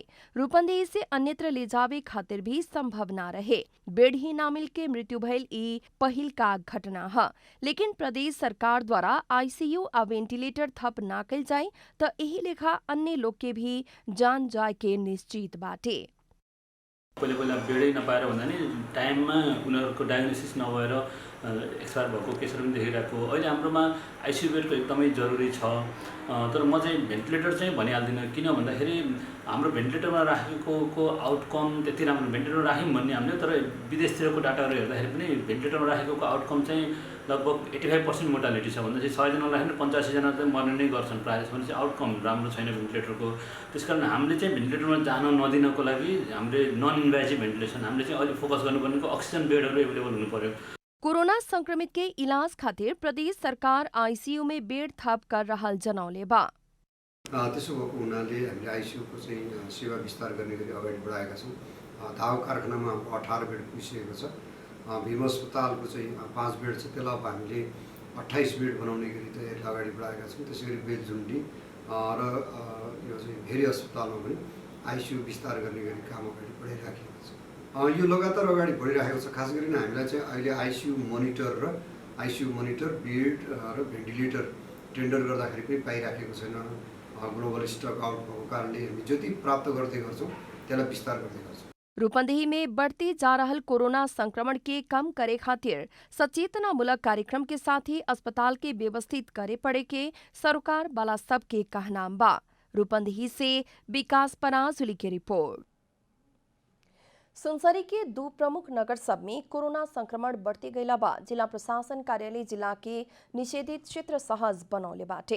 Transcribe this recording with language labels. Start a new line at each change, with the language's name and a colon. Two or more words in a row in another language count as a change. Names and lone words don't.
Bhojpuri: रूपंदेही से अन्यत्र ले जावे खातिर भी संभव ना रहे। बेड ही ना मिल के मृत्यु भइल ई पहिल का घटना है। लेकिन प्रदेश सरकार द्वारा आईसीयू आ वेंटिलेटर थप ना कल जाए तो यही लेखा अन्य लोग के भी जान जाए के निश्चित बाटे।
Nepali: पहिला बेडै नपाएर भन्दा नि टाइममा उनीहरूको डायग्नोसिस नभएर एक्सपायर भएको केसहरू पनि देखिरहेको। अहिले हाम्रोमा
English: ICU bed
Nepali: एकदमै जरुरी छ। तर म चाहिँ भेन्टिलेटर चाहिँ भनिहाल्दिनँ, किन भन्दाखेरि हाम्रो भेन्टिलेटरमा राखेको आउटकम त्यति राम्रो भेन्टिलेटरमा राख्यौँ भन्ने हामीले, तर विदेशतिरको डाटाहरू हेर्दाखेरि पनि भेन्टिलेटरमा राखेको आउटकम चाहिँ लगभग 85% मोर्टालिटी छ। भन्दा चाहिँ 100 जना राख्ने 85 जना चाहिँ मर्ने नै गर्छन् प्रायः जसो। चाहिँ आउटकम राम्रो छैन भेन्टिलेटरको। त्यसकारण हामीले चाहिँ भेन्टिलेटरमा जान नदिनको लागि हामीले
English: non invasive ventilation
Nepali: हामीले चाहिँ अहिले फोकस गर्नुपर्नेको
English: oxygen beds available
Nepali: हुनु पर्यो।
Bhojpuri: कोरोना संक्रमित के इलाज खातिर प्रदेश सरकार आईसीयू में बेड थप कर रहल जनौले बा।
Nepali: त्यसो भएको हुनाले हामीले आईसीयूको चाहिँ सेवा विस्तार गर्ने गरी अगाडि बढाएका छौँ। धाव कारखानामा 18 बेड पुगिसकेको छ। भीम अस्पतालको चाहिँ 5 बेड छ, त्यसलाई अब हामीले 28 बेड बनाउने गरी तयारी अगाडि बढाएका छौँ। त्यसै गरी बेलझुन्डी र यो चाहिँ भेरी अस्पतालमा पनि आईसीयू विस्तार गर्ने गरी काम अगाडि बढाइराखेको छ। यो लगातार अगाडि बढिरहेको छ। खास गरी हामीलाई चाहिँ अहिले
English: ICU monitor bed
Nepali: र भेन्टिलेटर टेन्डर गर्दाखेरि पनि पाइराखेको छैन।
English: global stock out
Nepali: भएको कारणले हामी जति प्राप्त गर्दै गर्छौँ त्यसलाई विस्तार गर्दै गर्छौँ।
Bhojpuri: रूपंदेही में बढ़ते जा रहल कोरोना संक्रमण के कम करे खातिर सचेतनामूलक कार्यक्रम के साथ ही अस्पताल के व्यवस्थित करे पड़े के सरकार वाला सबके कहनाम बा। रूपंदेही से विकास पराजुली की रिपोर्ट। सुनसरी के 2 प्रमुख नगर सब में कोरोना संक्रमण बढ़ते गईला बाद जिला प्रशासन कार्यालय जिला के निषेधित क्षेत्र सहज बनौले बाटे।